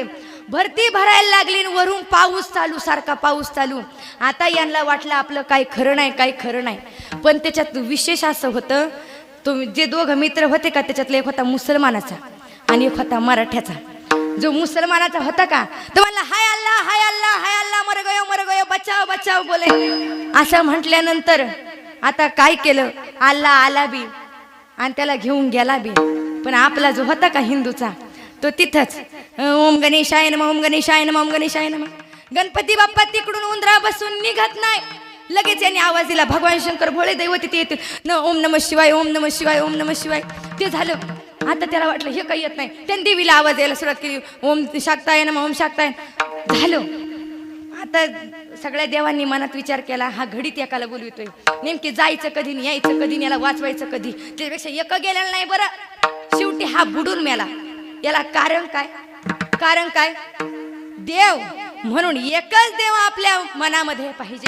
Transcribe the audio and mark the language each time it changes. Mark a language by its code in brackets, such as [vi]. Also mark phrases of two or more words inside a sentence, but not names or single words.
[mr] भरती भरायला लागली, वरून पाऊस चालू, सारखा पाऊस चालू. आता यांना वाटलं आपलं काही खरं नाही, काही खरं नाही. पण त्याच्यात विशेष असं होतं, तो जे दोघं मित्र होते का त्याच्यातला एक होता मुसलमानाचा आणि एक होता मराठ्याचा. जो मुसलमानाचा होता का तो म्हणला [hi] हाय अल्लाह हाय अल्लाह हाय अल्लाह मर गयो बचाव बचाव बोले. [mr] असं म्हटल्यानंतर आता काय केलं, अल्लाह आला बी आणि त्याला घेऊन गेला बी. पण आपला जो होता का हिंदूचा तो तिथंच [sa] ओम गणेशाय नमः ओम गणेशाय नमः ओम गणेशाय नमः. [mr] गणपती बाप्पा तिकडून उंदरा बसून निघत नाही. लगेच यांनी आवाज दिला भगवान शंकर भोळे दैवत तिथे येतील न [sa] ओम नमः शिवाय ओम नमः शिवाय ओम नमः शिवाय. [mr] ते झालं. आता त्याला वाटलं हे काही येत नाही. त्याने देवीला आवाज द्यायला सुरुवात केली [sa] ओम शाक्ताय नमः ओम शाक्ताय. [mr] झालं. आता सगळ्या देवांनी मनात विचार केला हा घडीत एकाला बोलवितोय, नेमकी जायचं कधी आणि यायचं कधी, याला वाचवायचं कधी. त्याच्यापेक्षा एक गेलेलं नाही बरं. शेवटी हा बुडून मेला. याला कारण काय, कारण काय, देव म्हणून एकच देव आपल्या मनामध्ये पाहिजे.